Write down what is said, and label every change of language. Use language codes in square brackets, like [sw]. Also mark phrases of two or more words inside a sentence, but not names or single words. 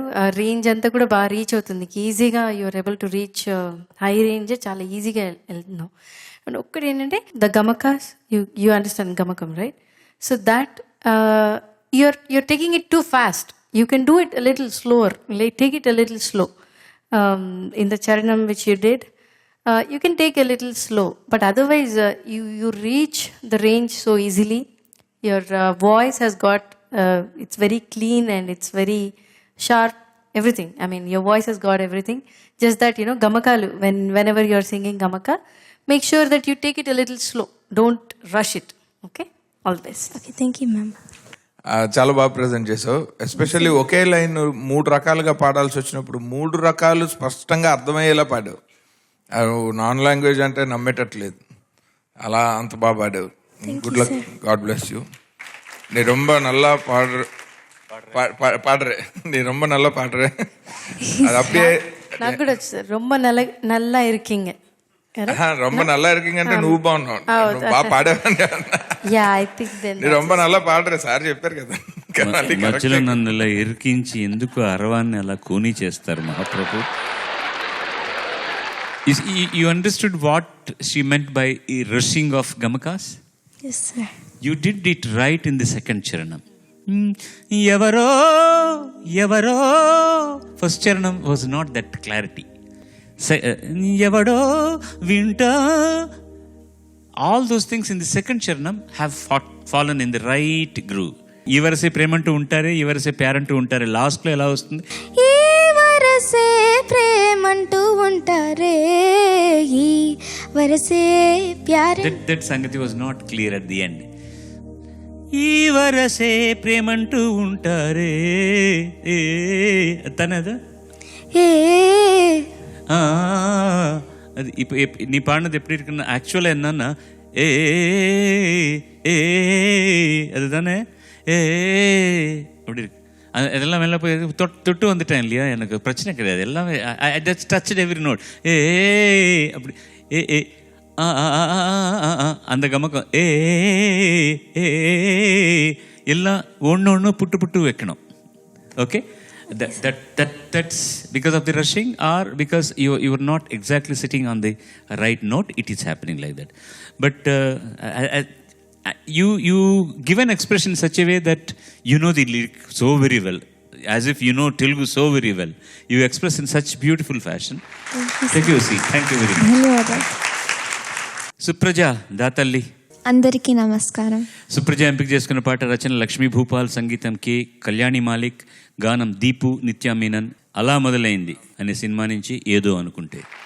[te] రేంజ్ అంతా కూడా బాగా రీచ్ అవుతుంది, ఈజీగా [en] you're able to reach high range, [te] చాలా ఈజీగా వెళ్తున్నావు. [en] అండ్ [te] ఒక్కటి ఏంటంటే [en] the gamakas, you understand gamakam, right? so that you're taking it too fast. You can do it a little slower, take it a little slow. In the charanam which you did, you can take a little slow, but otherwise you reach the range so easily. Your voice has got it's very clean and it's very sharp, everything. I mean, your voice has got everything. Just that, gamakalu, whenever you're singing gamaka, make sure that you take it a little slow. Don't rush it. Okay? All the best. Okay, thank you, ma'am. [te] చాలా బాగా ప్రజెంట్ చేసావు. ఎస్పెషల్లీ ఒకే లైన్ 3 రకాలుగా పాడాల్సి వచ్చినప్పుడు 3 రకాలు స్పష్టంగా అర్థమయ్యేలా పాడావు. నాన్ లాంగ్వేజ్ అంటే నమ్మేటట్లేదు, అలా అంత బాగా పాడావు. [en] good luck, god bless you. [ta] நீ ரொம்ப நல்லா பாடுற நீ ரொம்ப நல்லா பாடுற. அது அப்படியே [te] నాకు కూడా వచ్చి [ta] ரொம்ப நல்லா இருக்கீங்க. ரொம்ப நல்லா இருக்கீங்க [te] అంటే నువ్వు బాగున్నావు, నువ్వు బాగా పాడావని. [en] ya, I think then [te] నీ [ta] ரொம்ப நல்லா [te] పాడరే సార్ చెప్పారు కదా. మధ్యలో నన్ను ఇలా ఇరికించి ఎందుకు అరవాన్ని అలా కూని చేస్తారు మహాప్రభు? [en] You understood what she meant by rushing of gamakas? Yes, sir. You did it right in the second charanam. [te] Evaro, evaro. [en] First charanam was not that clarity. [te] Evado, winter. [en] All those things in the second charanam have fallen in the right groove. [te] ఈ వరసే ప్రేమంటూ ఉంటారే, ఈ వరసే ప్యారంటూ ఉంటారే, లాస్ట్ లో ఎలా వస్తుంది? ఈ వరసే ప్రేమంటూ ఉంటారే ఈ వరసే ప్యారే. [en] That సంగతి was not clear at the end. [te] ఈ వరసే ప్రేమంటూ ఉంటారే తనదా ఏ [ta] అది நீ பாடினது எப்படி இருக்குன்னு ஆக்சுவலாக என்னன்னா அதுதானே அப்படி இருக்கு. இதெல்லாம் மேலே போய் தொட்டு வந்துட்டேன் இல்லையா, எனக்கு பிரச்சனை கிடையாது. [en] எல்லாமே I just touched every note. [ta] அப்படி அந்த கமக்கம் எல்லாம் ஒன்று புட்டு வைக்கணும். [en] ஓகே, that's because of the rushing or because you are not exactly sitting on the right note. It is happening like that. But you give an expression in such a way that you know the lyric so very well, as if you know Telugu so very well. You express in such beautiful fashion. Take your seat. Thank you very much. [te] ధన్యవాదాలు. సుప్రజ దాతల్లి, అందరికీ నమస్కారం. సుప్రజ ఎంపిక చేసుకున్న పాట రచన లక్ష్మీ భూపాల్, సంగీతం కె కళ్యాణి మాలిక్, గానం దీపు నిత్యా మీనన్. అలా మొదలైంది అనే సినిమా నుంచి ఏదో అనుకుంటే.